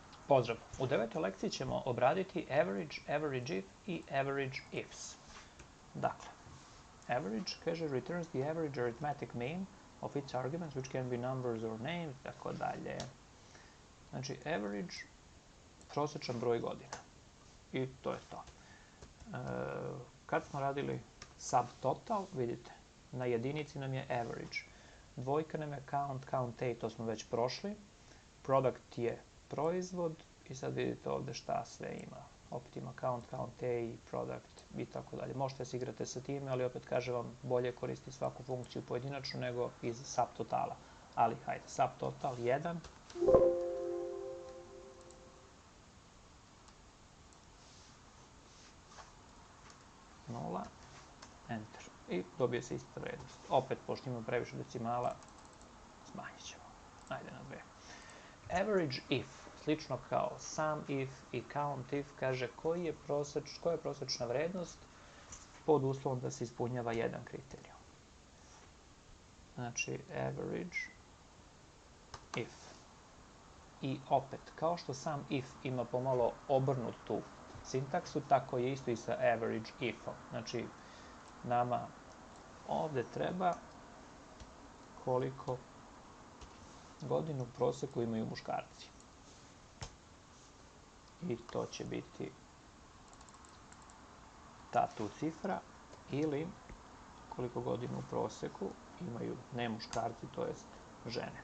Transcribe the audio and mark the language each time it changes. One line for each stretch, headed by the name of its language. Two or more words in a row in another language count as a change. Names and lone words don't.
Serbian: Pozdrav! U 9. lekciji ćemo obraditi average, average if i average ifs.
English: Dakle, average, kaže, returns the average arithmetic mean of its arguments, which can be numbers or names,
Serbian: tako dalje. Znači, average, prosječan broj godina. I to je to. Kad smo radili subtotal, vidite, na jedinici nam je average. Dvojka nam je count, count A, to smo već prošli. Product je proizvod i sad vidite ovde šta sve ima. Opet ima count, count A, product i tako dalje. Možete se igrate sa time, ali opet kažem vam, bolje koristi svaku funkciju pojedinačno nego iz subtotala. Ali, hajde, subtotal 1. Nula, enter. I dobije se ista vrednost. Opet, pošto ima previše decimala, smanjit ćemo. Ajde na 2. Average if, slično kao sum if i count if, kaže koja je prosječna vrednost pod uslovom da se ispunjava jedan kriterijum. Znači, average if. I opet, kao što sum if ima pomalo obrnutu sintaksu, tako je isto i sa average if-om. Znači, nama ovde treba koliko godinu u proseku imaju muškarci. I to će biti ta tu cifra, ili koliko godinu u proseku imaju ne muškarci, to jest žene.